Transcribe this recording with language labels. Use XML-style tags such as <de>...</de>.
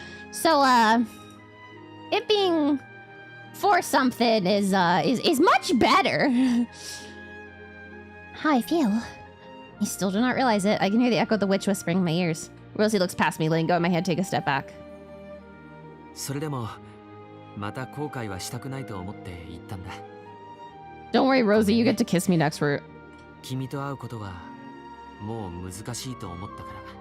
<en>So, it being 4 something is much better. How I feel. You still do not realize it. I can hear the echo of the witch whispering in my ears. Rosie looks past me, letting go of my head, take a step back.</en> <ja>それでもまた後悔はしたくないと思って言ったんだ。</ja> <en>Don't worry, Rosie, you get to kiss me next route.</en> <ja>君と会うことはもう難しいと思ったから。</ja>